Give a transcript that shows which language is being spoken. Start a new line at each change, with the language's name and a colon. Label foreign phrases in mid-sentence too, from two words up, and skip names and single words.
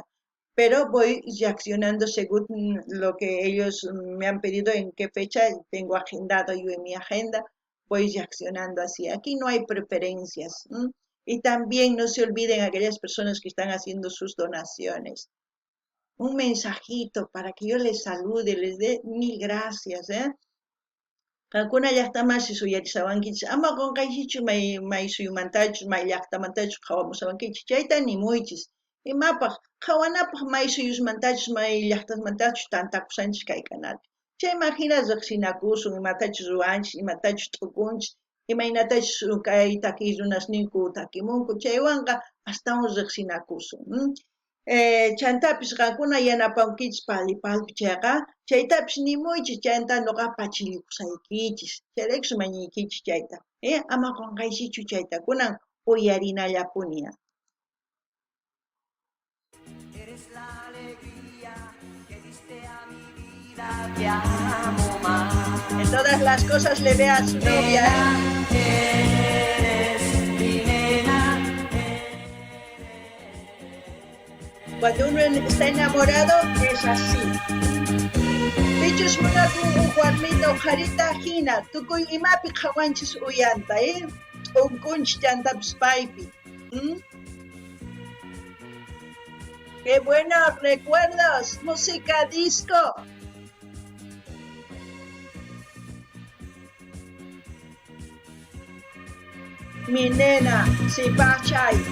Spanish: Pero voy reaccionando según lo que ellos me han pedido, en qué fecha tengo agendado yo en mi agenda, voy reaccionando así. Aquí no hay preferencias. Y también no se olviden aquellas personas que están haciendo sus donaciones. Un mensajito para que yo les salude, les dé mil gracias, ¿eh?
Quechua: Kankuna llaqtamansi suyarisawankichis, ama qunqaykichu may suyumantachus, may llaqtamantachus qhawamusawankichis, chayta nimuychis. Imapaq qhawanapaq may suyusmantachus, may llaqtamantachus tantakusanchis kay canal. Chayman hina riqsinakusun, imatachus ruwanchis, imatachus t'ukunchis, imaynatachus kay takiy runasninku takimunku, chaywanqa astawan riqsinakusun. Chantapis qankuna yanapankichis palpi chayqa, chaytapis nimuychis chayta nuqaqa pachirikusaykichis, chayraykus mañaykichis chayta. Ama qunqaykichu chayta kunan uyarinallapuniya.
Spanish: Eres la alegría que diste a mi vida, te amo más. En todas las cosas le ve a su novia. Eres mi nena. Cuando uno está enamorado es así.
Quechua: Pichus munaku Juanmita ujarita hina, tukuy imapi qhawanchis uyanta, unkunchis chantapis paypi.
Spanish: ¡Qué buenos recuerdos! Música disco. Mi nena, si pachay.